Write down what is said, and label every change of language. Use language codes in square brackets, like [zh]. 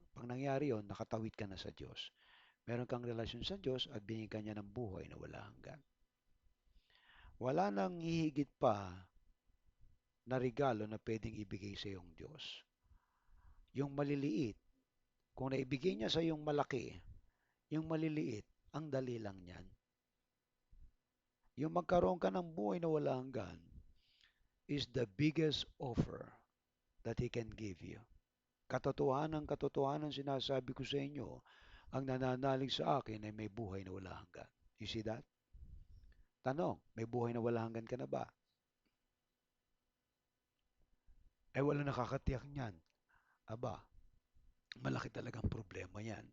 [tl] Pag nangyari yon, nakatawid ka na sa Diyos. Meron kang relasyon sa Diyos at binigyan niya ng buhay na wala hanggan. Wala nang hihigit pa na regalo na pwedeng ibigay sa iyong Diyos. Yung maliliit, kung naibigay niya sa iyong malaki, yung maliliit, ang dali lang niyan. Yung magkaroon ka ng buhay na wala hanggan [en] is the biggest offer that He can give you. [tl] Katotohanan sinasabi ko sa inyo, ang nananalig sa akin ay may buhay na wala hanggan. [en] You see that? [tl] Tanong, may buhay na wala hanggan ka na ba? Ay wala nakakatiyak niyan. Aba, malaki talagang problema yan.